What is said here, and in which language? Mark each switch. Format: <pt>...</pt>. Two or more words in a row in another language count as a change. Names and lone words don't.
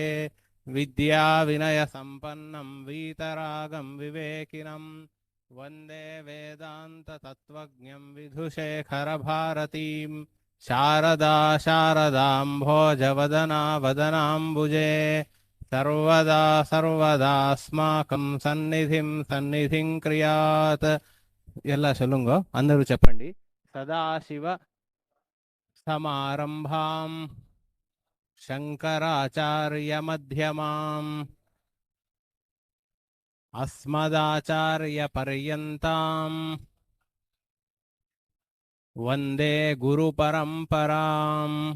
<sa>विद्याविनयसम्पन्नं वीतरागं विवेकिनं वन्दे वेदान्ततत्त्वज्ञं विधुशेखरभारतीं। शारदा शारदाम्भोजवदना वदनाम्बुजे सर्वदा सर्वदास्माकं सन्निधिं क्रियात्।</sa> <te>ఎలా చొల్లుంగో అందరూ చెప్పండి.</te> <sa>सदाशिव समारम्भां शङ्कराचार्य मध्यमां अस्मदाचार्य पर्यन्तां वन्दे गुरु परम्परां.</sa>